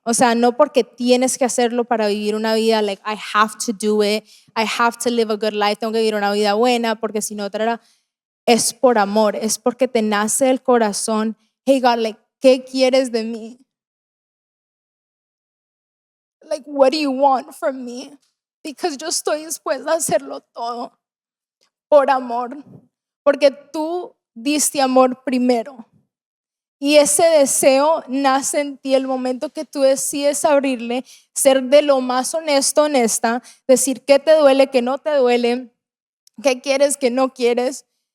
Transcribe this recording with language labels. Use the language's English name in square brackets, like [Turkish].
[Spanish] O sea, no porque tienes que hacerlo para vivir una vida, like, [English] I have to do it, I have to live a good life, [Spanish] tengo que vivir una vida buena, porque si no, es por amor, es porque te nace el corazón. [English] Hey God, like, [Spanish] ¿qué quieres de mí? [English] Like, what do you want from me? [Spanish] Because yo estoy dispuesta a hacerlo todo por amor, porque tú diste amor primero. Y ese deseo nace en ti el momento que tú decides abrirle, ser de lo más honesto, honesta, decir qué te duele, qué no te duele, qué quieres, qué no quieres.